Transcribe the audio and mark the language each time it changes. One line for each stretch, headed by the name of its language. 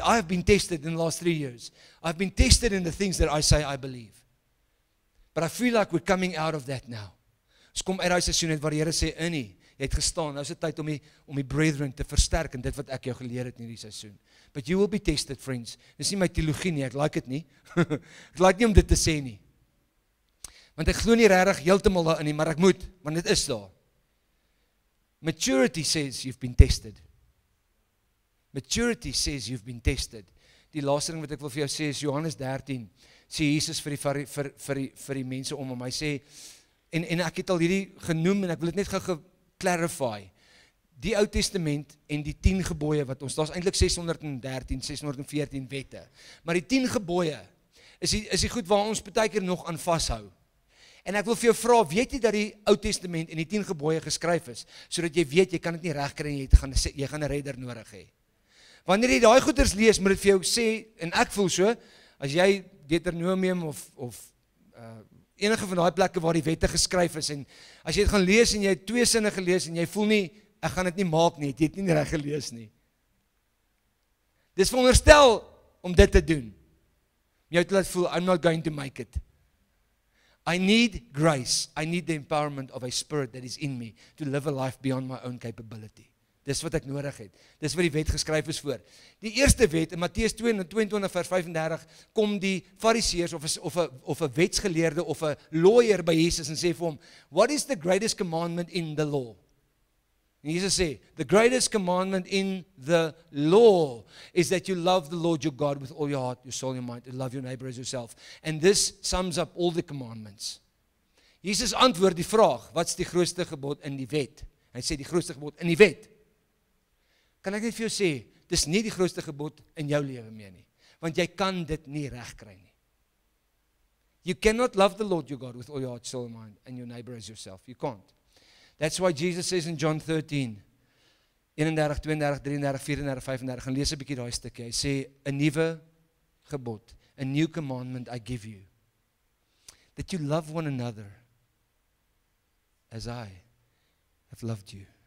English: I have been tested in the last 3 years. I've been tested in the things that I say I believe. But I feel like we're coming out of that now.
Afrikaans: Ons kom uit daai seisoen uit waar die Here sê, "Innie, jy het gestaan, nou is dit tyd om die brethren te versterk in dit wat ek jou geleer het in hierdie seisoen.
English: But you will be tested, friends.
Afrikaans: Dis nie my teologie nie, ek like dit nie. Ek like nie om dit te sê nie. Want ek glo nie regtig heeltemal daarin nie, maar ek moet, want dit is daar.
English: Maturity says you've been tested. Maturity says you've been tested.
Afrikaans: Die laaste ding wat ek wil vir jou sê is Johannes 13. Sê Jesus vir die mense om hom. Hy sê, en ek het al hierdie genoem en ek wil dit net gou clarify. Die Ou Testament en die 10 gebooie wat ons, daar's eintlik 613, 614 wette. Maar die 10 gebooie is die goed waar ons baie keer nog aan vashou. En ek wil vir jou vra, weet jy dat die Ou Testament en die 10 gebooie geskryf is, sodat jy weet jy kan dit nie regkry en jy gaan 'n redder nodig hê. Wanneer jy daai goeders lees, moet dit vir jou sê, en ek voel so, as jy Deuteronomium of enige van daai plekke waar die wette geskryf is, en as jy dit gaan lees en jy het 2 sinne gelees en jy voel nie, ek gaan dit nie maak nie, jy het nie reg gelees nie. Dis veronderstel om dit te doen. Om jou te laat voel,
English: I'm not going to make it. I need grace. I need the empowerment of a spirit that is in me to live a life beyond my own capability.
Afrikaans: Dis wat ek nodig het. Dis wat die wet geskryf is voor. Die eerste wet in Matteus 22 vers 35 kom die Fariseërs of 'n wetsgeleerde of 'n lawyer by Jesus en sê vir hom,
English: "What is the greatest commandment in the law?"
Afrikaans: En Jesus sê,
English: "The greatest commandment in the law is that you love the Lord your God with all your heart, your soul, your mind, and love your neighbor as yourself. And this sums up all the commandments."
Afrikaans: Jesus antwoord die vraag, wat's die grootste gebod in die wet? Hy sê die grootste gebod in die wet. Kan ek net vir jou sê, dis nie die grootste gebod in jou lewe meer nie, want jy kan dit nie regkry nie.
English: You cannot love the Lord your God with all your heart, soul, mind, and your neighbor as yourself. You can't. That's why Jesus says in John 13, 31, 32, 33, 34, 35,
Afrikaans: gaan lees 'n bietjie daai stukkie. Hy sê, 'n nuwe gebod,
English: a new commandment I give you, that you love one another as I have loved you.